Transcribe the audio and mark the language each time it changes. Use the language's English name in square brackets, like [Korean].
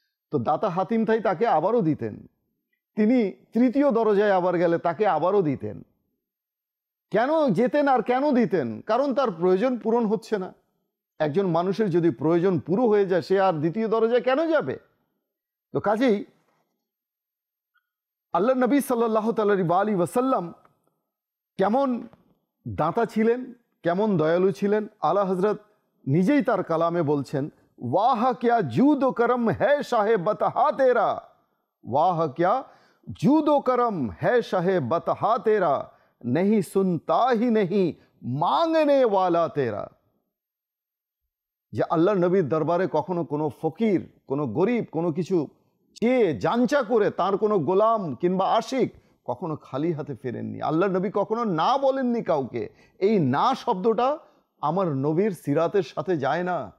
[Bangla] তো দাতা হাতিম তাই তাকে আবারও দিতেন। তিনি তৃতীয় দরজায় আবার গেলে তাকে আবারও দিতেন। কেন যেতেন আর কেন দিতেন? কারণ তার প্রয়োজন পূরণ হচ্ছে না। একজন মানুষের যদি প্রয়োজন পুরো হয়ে যায় সে আর দ্বিতীয় দরজায় কেন যাবে? তো কাজেই আল্লাহ নবী সাল্লাল্লাহু আলাইহি ওয়াসাল্লাম কেমন দাতা ছিলেন, কেমন দয়ালু ছিলেন, আলা হযরত নিজেই তার কালামে বলছেন, [Hindi] वाह क्या जूदो करम है शाहे बतहा तेरा, वाह क्या जूदो करम है शाहे बतहा तेरा, नहीं सुनता ही नहीं मांगने वाला तेरा। [Bangla] যে আল্লাহর নবীর দরবারে কখনো কোনো ফকির, কোনো গরিব কোনো কিছু চেয়ে জানচা করে তার কোনো গোলাম কিংবা আশিক কখনো খালি হাতে ফেরেননি। আল্লাহর নবী কখনো না বলেননি কাউকে। এই না শব্দটা আমার নবীর সিরাতের সাথে যায় না।